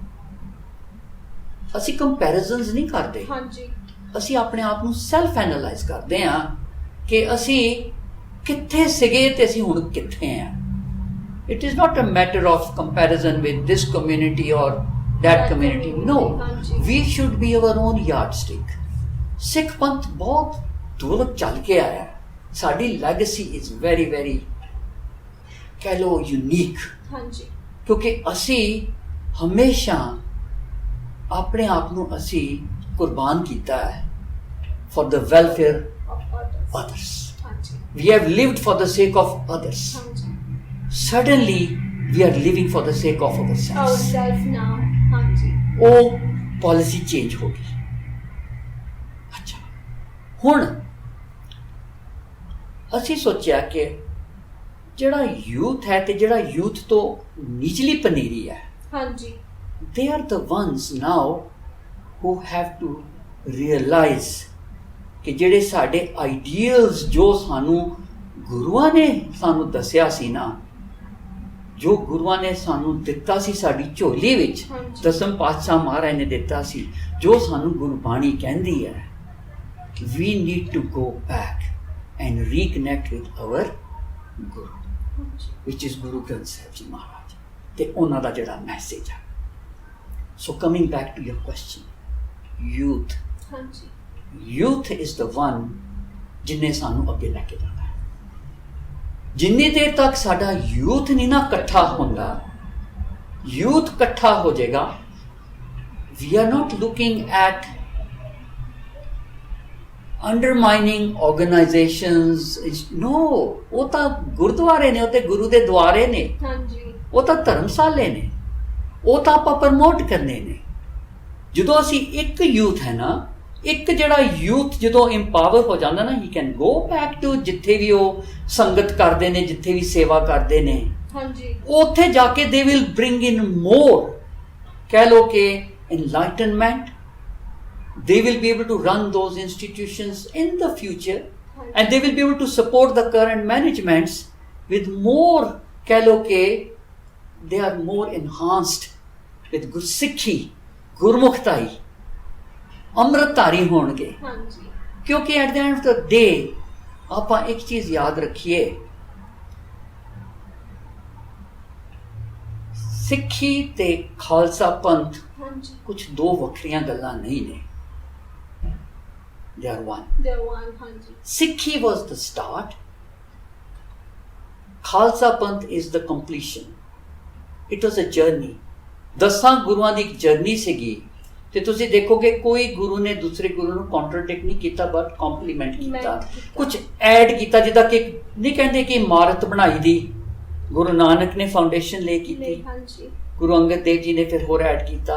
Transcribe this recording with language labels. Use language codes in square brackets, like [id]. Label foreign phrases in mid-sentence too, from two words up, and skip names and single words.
[pa] ਅਸੀਂ ਕੰਪੈਰੀਜ਼ਨਸ ਨਹੀਂ ਕਰਦੇ, ਅਸੀਂ ਆਪਣੇ ਆਪ ਨੂੰ [en] self analyze [pa] ਕਰਦੇ ਹਾਂ ਕਿ ਅਸੀਂ ਕਿੱਥੇ ਸੀਗੇ ਤੇ ਅਸੀਂ ਹੁਣ ਕਿੱਥੇ ਹਾਂ। [en] It is not a matter of comparison with this community or that community. No, we should be our own yardstick. [pa] ਸਿੱਖ ਪੰਥ ਬਹੁਤ ਦੂਰ ਚੱਲ ਕੇ ਆਇਆ, ਸਾਡੀ [en] legacy is very very [pa] ਕਹਿ ਲਓ ਯੂਨੀਕ, ਹਾਂਜੀ, ਕਿਉਂਕਿ ਅਸੀਂ ਹਮੇਸ਼ਾ ਆਪਣੇ ਆਪ ਨੂੰ ਅਸੀਂ ਕੁਰਬਾਨ ਕੀਤਾ ਹੈ [en] for the welfare of others. We have lived for the sake of others. Suddenly we are living for the sake of ourselves now. [pa] ਹਾਂਜੀ ਉਹ ਪਾਲਿਸੀ ਚੇਂਜ ਹੋ ਗਈ। ਅੱਛਾ, ਹੁਣ ਅਸੀਂ ਸੋਚਿਆ ਕਿ ਜਿਹੜਾ ਯੂਥ ਹੈ ਤੇ ਜਿਹੜਾ ਯੂਥ ਤੋਂ ਨਿਚਲੀ ਪਨੀਰੀ ਹੈ, ਹਾਂਜੀ, [en] they are the ones now who have to realize [pa] ਕਿ ਜਿਹੜੇ ਸਾਡੇ ਆਈਡੀਅਲਸ ਜੋ ਸਾਨੂੰ ਗੁਰੂਆਂ ਨੇ ਸਾਨੂੰ ਦੱਸਿਆ ਸੀ ਨਾ, ਜੋ ਗੁਰੂਆਂ ਨੇ ਸਾਨੂੰ ਦਿੱਤਾ ਸੀ ਸਾਡੀ ਝੋਲੀ ਵਿੱਚ, ਦਸਮ ਪਾਤਸ਼ਾਹ ਮਹਾਰਾਜ ਨੇ ਦਿੱਤਾ ਸੀ, ਜੋ ਸਾਨੂੰ ਗੁਰਬਾਣੀ ਕਹਿੰਦੀ ਹੈ, [en] we need to go back and reconnect with our Guru, which is Guru Granth Sahib Ji Maharaj, [pa] ਤੇ ਉਹਨਾਂ ਦਾ ਜਿਹੜਾ ਮੈਸੇਜ ਹੈ। [en] So coming back to your question, youth, youth is the one [pa] ਜਿਹਨੇ ਸਾਨੂੰ ਅੱਗੇ ਲੈ ਕੇ ਜਾਣਾ ਹੈ। ਜਿੰਨੀ ਦੇਰ ਤੱਕ ਸਾਡਾ ਯੂਥ ਨਹੀਂ ਨਾ ਇਕੱਠਾ ਹੁੰਦਾ, ਯੂਥ ਇਕੱਠਾ ਹੋ ਜਾਏਗਾ, [en] we are not looking at undermining organizations, no, [pa] ਉਹ ਤਾਂ ਗੁਰਦੁਆਰੇ ਨੇ, ਉਹ ਤੇ ਗੁਰੂ ਦੇ ਦੁਆਰੇ ਨੇ, ਉਹ ਤਾਂ ਧਰਮਸ਼ਾਲੇ ਨੇ, ਉਹ ਤਾਂ ਆਪਾਂ ਪ੍ਰਮੋਟ ਕਰਨੇ ਨੇ। ਜਦੋਂ ਅਸੀਂ ਇੱਕ ਯੂਥ ਹੈ ਨਾ, ਇੱਕ ਜਿਹੜਾ ਯੂਥ ਜਦੋਂ ਇੰਪਾਵਰ ਹੋ ਜਾਂਦਾ ਨਾ, [en] he can go back to [pa] ਜਿੱਥੇ ਵੀ ਉਹ ਸੰਗਤ ਕਰਦੇ ਨੇ, ਜਿੱਥੇ ਵੀ ਸੇਵਾ ਕਰਦੇ ਨੇ, ਉੱਥੇ ਜਾ ਕੇ [en] they will bring in more, [pa] ਕਹਿ ਲਓ ਕਿ [en] enlightenment, they will be able to run those institutions in the future, and they will be able to support the current managements with more, [pa] ਕਹਿ ਲਓ ਕਿ [en] they are more enhanced with Gursikhi, Gurmukhtai, [pa] ਅੰਮ੍ਰਿਤਧਾਰੀ ਹੋਣਗੇ। ਕਿਉਂਕਿ [en] at the end of the day [pa] ਆਪਾਂ ਇੱਕ ਚੀਜ਼ ਯਾਦ ਰੱਖੀਏ, ਸਿੱਖੀ ਤੇ ਖਾਲਸਾ ਪੰਥ ਕੁਝ ਦੋ ਵੱਖਰੀਆਂ ਗੱਲਾਂ ਨਹੀਂ ਨੇ। [en] They are one. Sikhi was the start. Khalsa Panth is the completion. It was a journey. [pa] 10 ਗੁਰੂਆਂ ਦੀ ਇੱਕ ਜਰਨੀ ਸੀਗੀ, ਤੇ ਤੁਸੀਂ ਦੇਖੋਗੇ ਕੋਈ ਗੁਰੂ ਨੇ ਦੂਸਰੇ ਗੁਰੂ ਨੂੰ ਕੰਟਰਡਿਕਟ ਨਹੀਂ ਕੀਤਾ, ਬਟ ਕੰਪਲੀਮੈਂਟ ਕੀਤਾ, ਕੁਝ ਐਡ ਕੀਤਾ। ਜਿੱਦਾਂ ਕਿ ਨਹੀਂ ਕਹਿੰਦੇ ਕਿ ਇਮਾਰਤ ਬਣਾਈ ਦੀ ਗੁਰੂ ਨਾਨਕ ਨੇ ਫਾਊਂਡੇਸ਼ਨ ਲੈ ਕੀਤੀ, ਗੁਰੂ ਅੰਗਦ ਦੇਵ ਜੀ ਨੇ ਫਿਰ ਹੋਰ ਐਡ ਕੀਤਾ।